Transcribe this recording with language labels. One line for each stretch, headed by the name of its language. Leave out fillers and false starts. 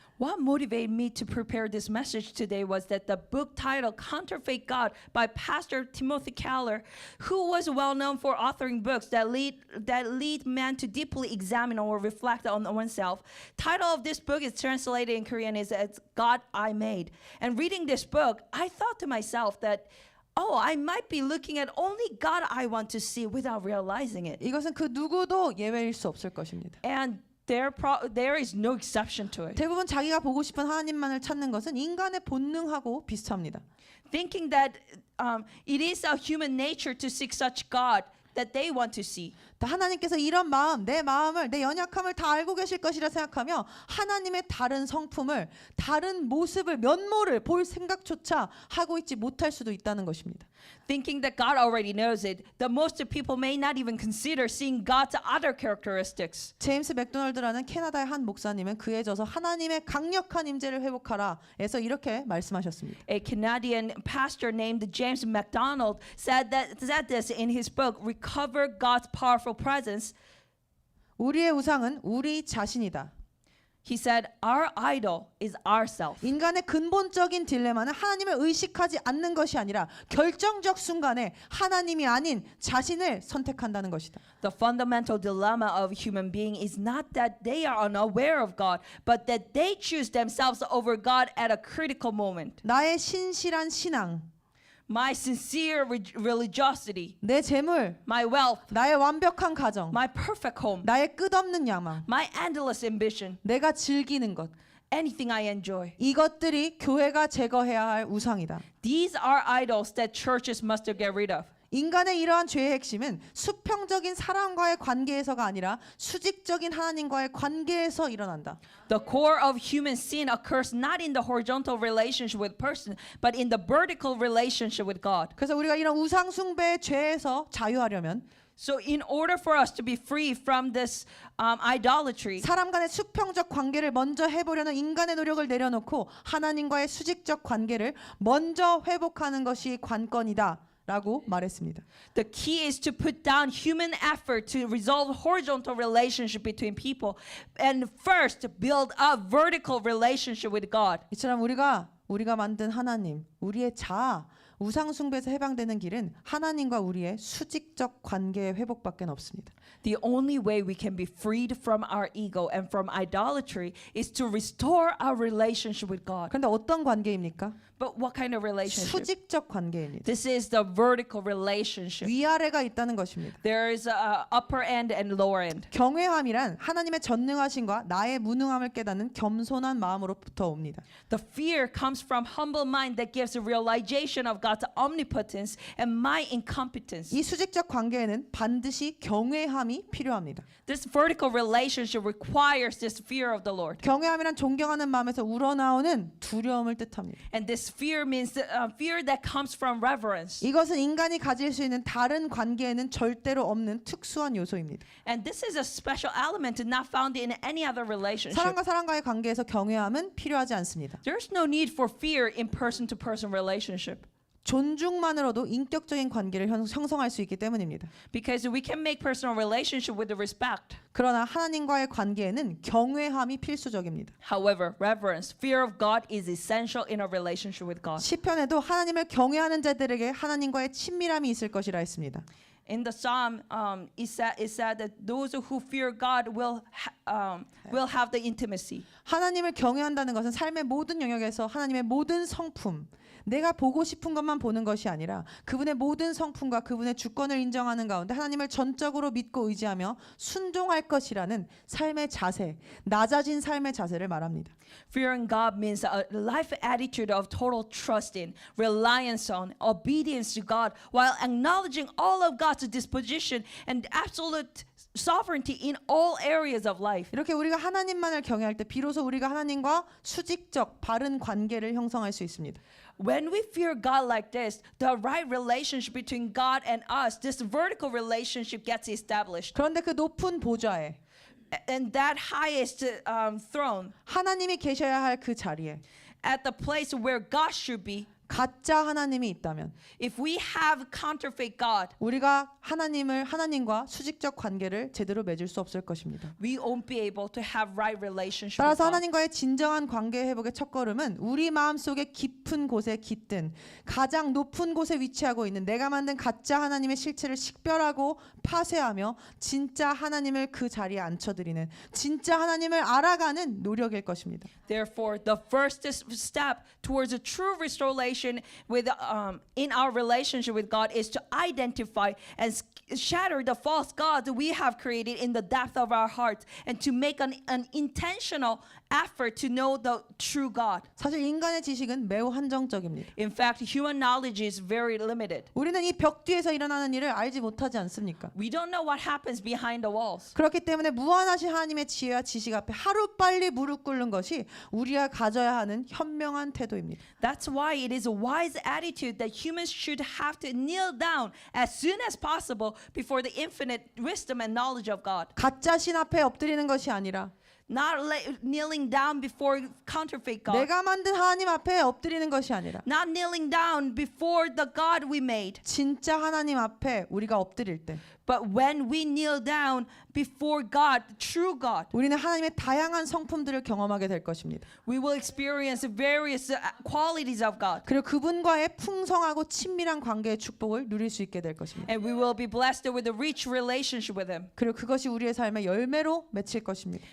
English: What motivated me to prepare this message today was that the book titled Counterfeit God by Pastor Timothy Keller, who was well known for authoring books that lead man to deeply examine or reflect on oneself. Title of this book is translated in Korean is as God I Made. And reading this book, I thought to myself that I might be looking at only God I want to see without realizing it.
Korean: 이것은 그 누구도 예외일 수 없을 것입니다.
English: And there is no exception to it.
Korean: 대부분 자기가 보고 싶은 하나님만을 찾는 것은 인간의 본능하고 비슷합니다.
English: Thinking that it is a human nature to seek such God that they want to see.
Korean: 하나님께서 이런 마음, 내 마음을, 내 연약함을 다 알고 계실 것이라 생각하며 하나님의 다른 성품을, 다른 모습을, 면모를 볼 생각조차 하고 있지 못할 수도 있다는 것입니다.
English: Thinking that God already knows it, the most people may not even consider seeing God's other characteristics.
Korean: 제임스 맥도널드라는 캐나다의 한 목사님은 그에 져서 하나님의 강력한 임재를 회복하라 에서 이렇게 말씀하셨습니다.
English: A Canadian pastor named James MacDonald said this in his book, Recover God's Powerful Presence.
Korean: 우리의 우상은 우리 자신이다.
English: He said, our idol is ourself.
Korean: 인간의 근본적인 딜레마는 하나님을 의식하지 않는 것이 아니라 결정적 순간에 하나님이 아닌 자신을 선택한다는 것이다.
English: The fundamental dilemma of human being is not that they are unaware of God, but that they choose themselves over God at a critical moment.
Korean: 나의 신실한 신앙,
English: My sincere religiosity,
Korean: 내 재물,
English: my wealth,
Korean: 나의 완벽한 가정,
English: my perfect home,
Korean: 나의 끝없는 야망,
English: my endless ambition,
Korean: 내가 즐기는 것,
English: anything I enjoy.
Korean: 이것들이 교회가 제거해야 할 우상이다.
English: These are idols that churches must get rid of.
Korean: 인간의 이러한 죄의 핵심은 수평적인 사람과의 관계에서가 아니라 수직적인 하나님과의 관계에서 일어난다.
English: The core of human sin occurs not in the horizontal relationship with person, but in the vertical relationship with God.
Korean: 그래서 우리가 이런 우상 숭배의 죄에서 자유하려면
English: So in order for us to be free from this idolatry,
Korean: 사람 간의 수평적 관계를 먼저 해보려는 인간의 노력을 내려놓고 하나님과의 수직적 관계를 먼저 회복하는 것이 관건이다 라고 말했습니다.
English: the key is to put down human effort to resolve horizontal relationship between people and first build a vertical relationship with God.
Korean: 이처럼 우리가 만든 하나님, 우리의 자아, 우상 숭배에서 해방되는 길은 하나님과 우리의 수직적 관계의 회복밖에 없습니다.
English: The only way we can be freed from our ego and from idolatry is to restore our relationship with God.
Korean: 그런데 어떤 관계입니까?
English: But what kind of relationship?
Korean: 수직적 관계입니다.
English: This is the vertical relationship.
Korean: 위아래가 있다는 것입니다.
English: There is a upper end and lower end.
Korean: 경외함이란 하나님의 전능하심과 나의 무능함을 깨닫는 겸손한 마음으로부터 옵니다.
English: The fear comes from humble mind that gives a realization of God's omnipotence and my incompetence.
Korean: 이 수직적 관계에는 반드시 경외함이 필요합니다.
English: This vertical relationship requires this fear of the Lord.
Korean: 경외함이란 존경하는 마음에서 우러나오는 두려움을 뜻합니다.
English: And this is fear means fear that comes from reverence.
Korean: 이것은 인간이 가질 수 있는 다른 관계에는 절대로 없는 특수한 요소입니다.
English: And this is a special element not found in any other relationship.
Korean: 사람과 사람과의 관계에서 경외함은 필요하지 않습니다.
English: There's no need for fear in person-to-person relationship.
Korean: 존중만으로도 인격적인 관계를 형성할 수 있기 때문입니다.
English: Because we can make personal relationship with respect.
Korean: 그러나 하나님과의 관계에는 경외함이 필수적입니다.
English: However, reverence, fear of God is essential in a relationship with God.
Korean: 시편에도 하나님을 경외하는 자들에게 하나님과의 친밀함이 있을 것이라 했습니다.
English: In the psalm, it said that those who fear God will have the intimacy.
Korean: 하나님을 경외한다는 것은 삶의 모든 영역에서 하나님의 모든 성품, 내가 보고 싶은 것만 보는 것이 아니라 그분의 모든 성품과 그분의 주권을 인정하는 가운데 하나님을 전적으로 믿고 의지하며 순종할 것이라는 삶의 자세, 낮아진 삶의 자세를 말합니다.
English: Fearing God means a life attitude of total trust in, reliance on, obedience to God, while acknowledging all of God's disposition and absolute sovereignty in all areas of life.
Korean: 이렇게 우리가 하나님만을 경외할 때 비로소 우리가 하나님과 수직적 바른 관계를 형성할 수 있습니다.
English: When we fear God like this, the right relationship between God and us, this vertical relationship gets established.
Korean: 그런데 그 높은 보좌에
English: And that highest throne,
Korean: 하나님이 계셔야 할 그 자리에
English: at the place where God should be,
Korean: 가짜 하나님이 있다면
English: if we have counterfeit God,
Korean: 우리가 하나님과 수직적 관계를 제대로 맺을 수 없을 것입니다.
English: we won't be able to have right relationship with
Korean: 따라서
English: God.
Korean: 하나님과의 진정한 관계 회복의 첫걸음은 우리 마음속에 깊은 곳에 깃든 가장 높은 곳에 위치하고 있는 내가 만든 가짜 하나님의 실체를 식별하고 파쇄하며 진짜 하나님을 그 자리에 앉혀드리는 진짜 하나님을 알아가는 노력일 것입니다.
English: Therefore, the first step towards a true restoration with in our relationship with God is to identify and shatter the false gods we have created in the depth of our hearts and to make an intentional effort to know the true God.
Korean: 사실 인간의 지식은 매우 한정적입니다.
English: In fact, human knowledge is very limited.
Korean: 우리는 이 벽 뒤에서 일어나는 일을 알지 못하지 않습니까?
English: We don't know what happens behind the walls.
Korean: 그렇기 때문에 무한하신 하나님의 지혜와 지식 앞에 하루빨리 무릎 꿇는 것이 우리가 가져야 하는 현명한 태도입니다.
English: That's why it is a wise attitude that humans should have to kneel down as soon as possible before the infinite wisdom and knowledge of God.
Korean: 가짜 신 앞에 엎드리는 것이 아니라
English: Not kneeling down before counterfeit God.
Korean: 내가 만든 하나님 앞에 엎드리는 것이 아니라
English: Not kneeling down before the God we made.
Korean: 진짜 하나님 앞에 우리가 엎드릴 때
English: But when we kneel down before God, true God,
Korean: 우리는 하나님의 다양한 성품들을 경험하게 될 것입니다.
English: we will experience various qualities of God.
Korean: 그리고 그분과의 풍성하고 친밀한 관계의 축복을 누릴 수 있게 될 것입니다.
English: And we will be blessed with a rich relationship with Him.
Korean: 그리고 그것이 우리의 삶의 열매로 맺힐 것입니다.